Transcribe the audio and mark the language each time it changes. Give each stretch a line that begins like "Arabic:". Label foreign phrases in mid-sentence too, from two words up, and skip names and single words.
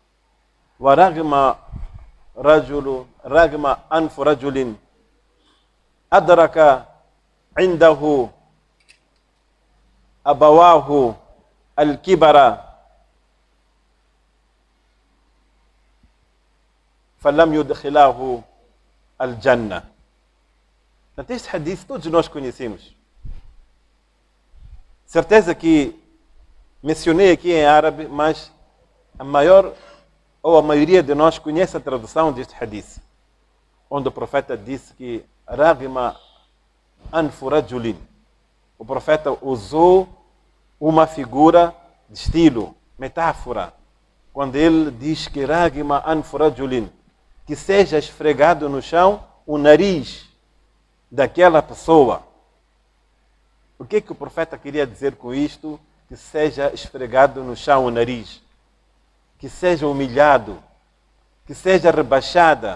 Arabic: رغم أنف رجل أدرك عنده أبواه الكبر فلم يدخلاه الجنة.
Portuguese: Este hadith todos nós conhecemos. Certeza que mencionei aqui em árabe, mas a maioria de nós conhece a tradução deste hadith, onde o profeta disse que
Arabic: رغم أنف رجل.
Portuguese: O profeta usou uma figura de estilo, metáfora, quando ele diz que
Arabic: رغم أنف رجل,
Portuguese: que seja esfregado no chão o nariz daquela pessoa. O que o profeta queria dizer com isto? Que seja esfregado no chão o nariz, que seja humilhado, que seja rebaixada.